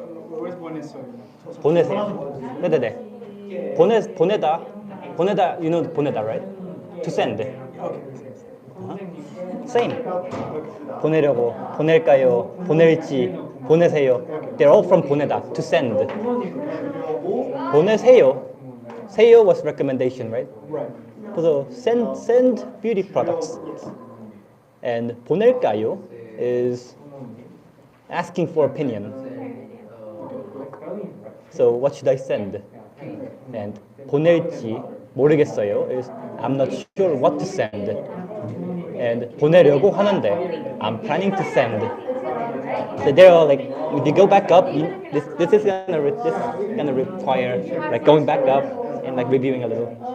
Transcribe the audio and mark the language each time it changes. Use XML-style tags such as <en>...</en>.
<en>Where's</en> <ko>보냈어요? 보내세요. 네네네. 보내다.</ko> <en>You know</en> <ko>보내다,</ko> <en>right? To send. Same.</en> <ko>보내려고, 보낼까요, 보낼지, 보내세요.</ko> <en>They're all from</en> <ko>보내다.</ko> <en>To send.</en> <ko>보내세요. 세요</ko> <en>was recommendation, right? Right. So send beauty products. And</en> <ko>보낼까요</ko> <en>is asking for opinion. So what should I send? And</en> <ko>보낼지 모르겠어요.</ko> <en>Is I'm not sure what to send. And</en> <ko>보내려고 하는데</ko> <en>I'm planning to send. So they're all like, if you go back up, this is gonna require like going back up and like reviewing a little.</en>